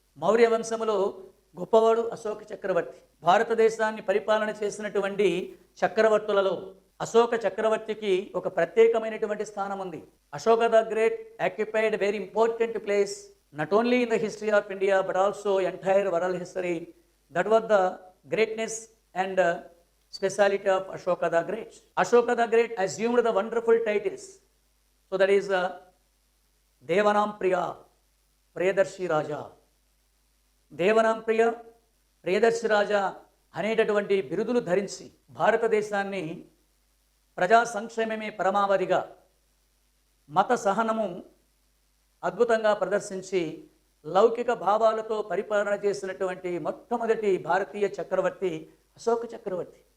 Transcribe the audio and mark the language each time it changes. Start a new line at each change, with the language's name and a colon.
Telugu: మౌర్య వంశములో గొప్పవాడు అశోక చక్రవర్తి. భారతదేశాన్ని పరిపాలన చేసినటువంటి చక్రవర్తులలో అశోక చక్రవర్తికి ఒక ప్రత్యేకమైనటువంటి స్థానం ఉంది.
English: Ashoka the Great occupied very important place not only in the history of India but also entire world history. That was the greatness and speciality of Ashoka the Great. Ashoka the Great assumed the wonderful titles. So that is Devanam Priya, Priyadarshi Raja.
Telugu: Devanam Priya, Priyadarshi Raja అనేటటువంటి బిరుదులు ధరించి భారతదేశాన్ని ప్రజా సంక్షేమమే పరమావధిగా, మత సహనము అద్భుతంగా ప్రదర్శించి లౌకిక భావాలతో పరిపాలన చేసినటువంటి మొట్టమొదటి భారతీయ చక్రవర్తి అశోక చక్రవర్తి.